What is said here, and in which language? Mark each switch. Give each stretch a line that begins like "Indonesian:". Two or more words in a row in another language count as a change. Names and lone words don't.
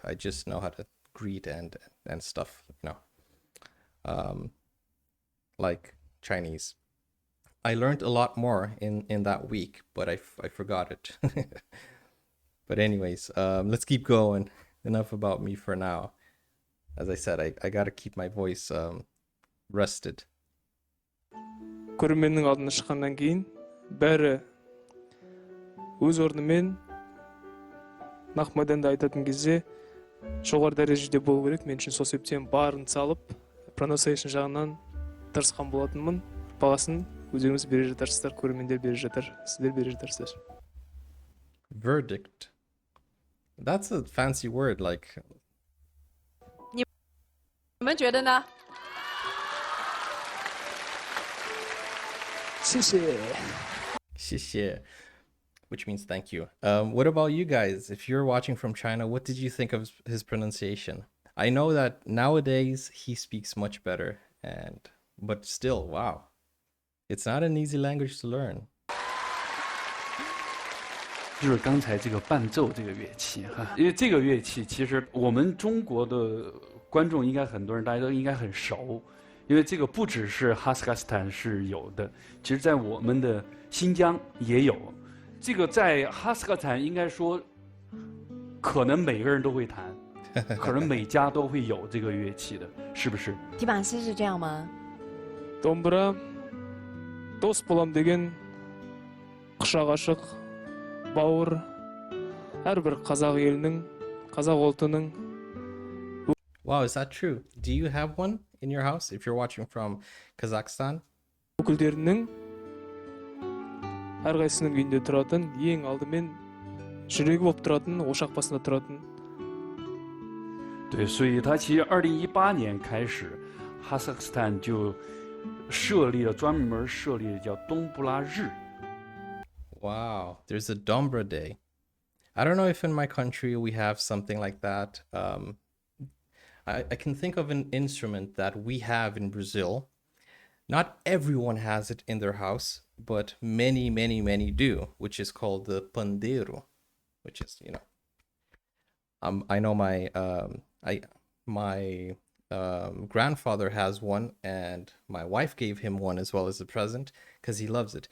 English: I just know how to greet and stuff, like Chinese. I learned a lot more in that week, but I forgot it. But anyways, let's keep going. Enough about me for now. As I said, I gotta keep my voice rested.
Kazakh: көрерменнің алдына шыққаннан кейін бәрі өз орнымен нақ майданда айтатын кезде жоғары дәрежеде болу керек. Мен үшін сол себептен барын салып, pronunciation жағынан тырысқан болатынмын. Бағасын өздеріңіз бере жатарсыздар, көрермендер бере жатар, сіздер бере жатарсыздар.
English: Verdict. That's a fancy word, like.
Chinese: 你们觉得呢？谢谢。谢谢,
English: which means thank you. What about you guys? If you're watching from China, what did you think of his pronunciation? I know that nowadays he speaks much better, but still, wow. It's not an easy language to learn.
Chinese: 就是刚才这个伴奏这个乐器哈，因为这个乐器其实我们中国的观众应该很多人大家都应该很熟，因为这个不只是哈萨克斯坦是有的，其实在我们的新疆也有。这个在哈萨克斯坦应该说，可能每个人都会弹，可能每家都会有这个乐器的，是不是？提马西是这样吗？
Kazakh: домбра дос болам деген құшақ ашық бауыр әрбір қазақ елінің қазақ ұлтының.
English: Wow, is that true? Do you have one in your house if you're watching from Kazakhstan?
Kazakh: өкілдерінің әрқайсысының үйінде тұратын, ең алдымен жүрегі болып тұратын, ошақ басында тұратын.
Chinese: 对，所以他其实2018年开始，哈萨克斯坦就专门设立了叫东布拉日。
English: Wow, there's a dombra day. I don't know if in my country we have something like that. I can think of an instrument that we have in Brazil. Not everyone has it in their house, but many, many, many do, which is called the pandeiro, which is, I know my grandfather has one, and my wife gave him one as well as a present because he loves it.